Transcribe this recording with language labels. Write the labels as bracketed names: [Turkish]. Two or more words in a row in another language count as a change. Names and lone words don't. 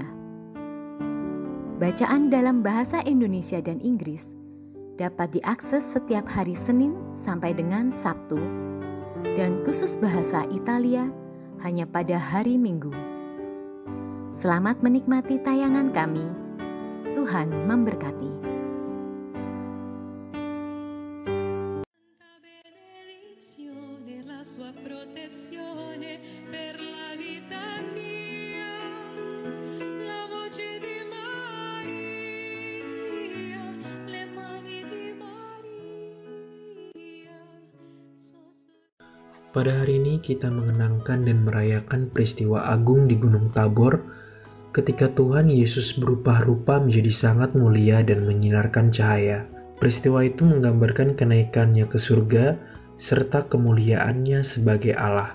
[Indonesian] Bacaan dalam bahasa Indonesia dan Inggris dapat diakses setiap hari Senin sampai dengan Sabtu, dan khusus bahasa Italia hanya pada hari Minggu. Selamat menikmati tayangan kami. Tuhan memberkati. [Italian] benedizione, la sua protezione per la vita mia, la voce di Maria, le mani di Maria. [Indonesian] Pada hari ini kita mengenangkan dan merayakan peristiwa agung di Gunung Tabor ketika Tuhan Yesus berubah rupa menjadi sangat mulia dan menyinarkan cahaya. Peristiwa itu menggambarkan kenaikannya ke surga serta kemuliaannya sebagai Allah.